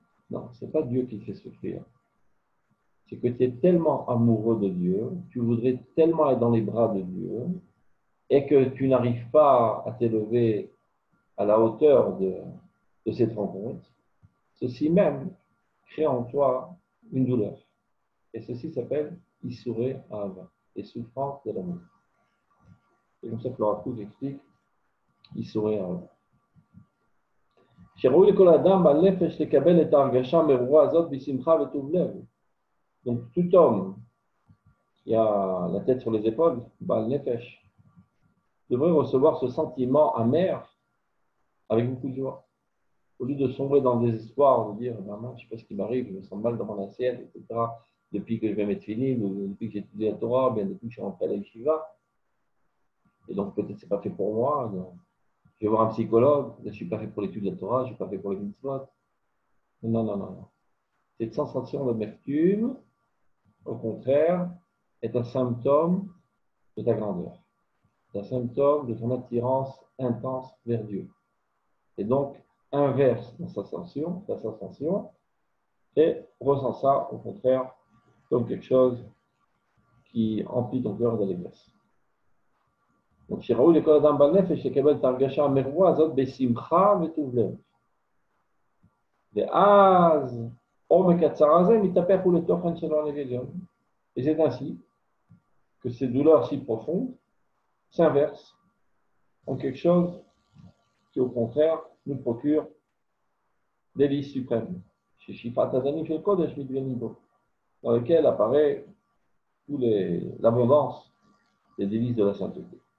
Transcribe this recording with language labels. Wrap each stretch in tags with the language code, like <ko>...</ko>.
<fr>Non, ce n'est pas Dieu qui te fait souffrir. C'est que tu es tellement amoureux de Dieu, tu voudrais tellement être dans les bras de Dieu, et que tu n'arrives pas à t'élever à la hauteur de cette rencontre. Ceci même crée en toi une douleur. Et ceci s'appelle Isuré Ava, les souffrances de l'amour. C'est comme ça que le Rav Kook explique Isuré Ava.</fr> <he>שראוי לכל אדם בעל נפש לקבל את ההרגשה המרורה הזאת בשמחה וטוב לב.</he> <fr>Donc tout homme qui a la tête sur les épaules, בעל nefesh, devrait recevoir ce sentiment amer avec beaucoup de joie. Au lieu de sombrer dans le désespoir, de dire maman, je ne sais pas ce qui m'arrive, je me sens mal dans mon assiette, etc. Depuis que je vais mettre fini, depuis que j'ai étudié la Torah, bien depuis que je suis rentré à la yeshiva. Et donc peut-être que ce n'est pas fait pour moi. Donc, je vais voir un psychologue, je ne suis pas fait pour l'étude de la Torah, je ne suis pas fait pour les mitzvot. Non. Cette sensation d'amertume, au contraire, est un symptôme de ta grandeur. C'est un symptôme de ton attirance intense vers Dieu. Et donc, inverse ta sensation, et ressens ça, au contraire, comme quelque chose qui emplit ton cœur d'allégresse.</fr> <he>Donc, שראוי לכל אדם בעל נפש לקבל את ההרגשה המרוע הזאת בשמחה וטוב לב. ואז עומק הצרה הזה מתהפך לתוכן של העונג עליון.</he> <fr>Et c'est ainsi que ces douleurs si profondes s'inversent en quelque chose qui, au contraire, nous procure délice suprême. Chez Shifat Adani Shel Kodesh Midvenibo, dans lequel apparaît l'abondance des délices de la sainteté.</fr>